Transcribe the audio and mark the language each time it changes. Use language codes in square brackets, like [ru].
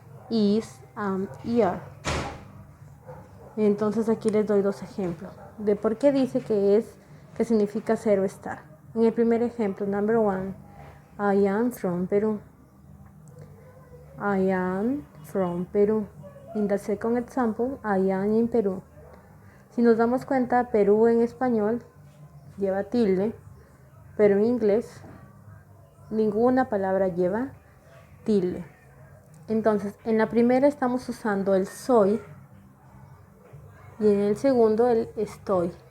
[es] Is, am y are. Entonces aquí les doy 2 ejemplos de por qué dice que significa ser o estar. En el primer ejemplo, [en] number 1, I am from Peru. I am from Peru. In the second example, I am in Peru. [es] Si nos damos cuenta, Perú en español lleva tilde, pero en inglés ninguna palabra lleva tilde. Entonces, en la primera estamos usando el soy y en el segundo el estoy.